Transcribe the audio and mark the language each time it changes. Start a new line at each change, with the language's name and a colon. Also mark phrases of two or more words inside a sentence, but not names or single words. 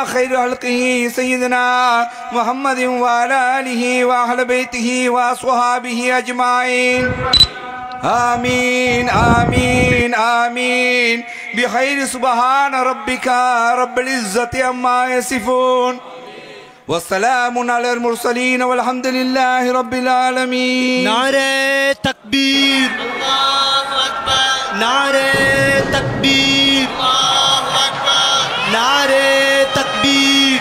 Arabic: خير خلقه سيدنا محمد وعلى آله وأهل بيته وأصحابه أجمعين آمين آمين آمين بخير سبحان ربك رب العزة عما يصفون والسلام على المرسلين والحمد لله رب العالمين
Urdu: نعرۂ تکبیر
Arabic: الله أكبر
Urdu: نعرۂ تکبیر
Arabic: الله أكبر
Urdu: نعرۂ تکبیر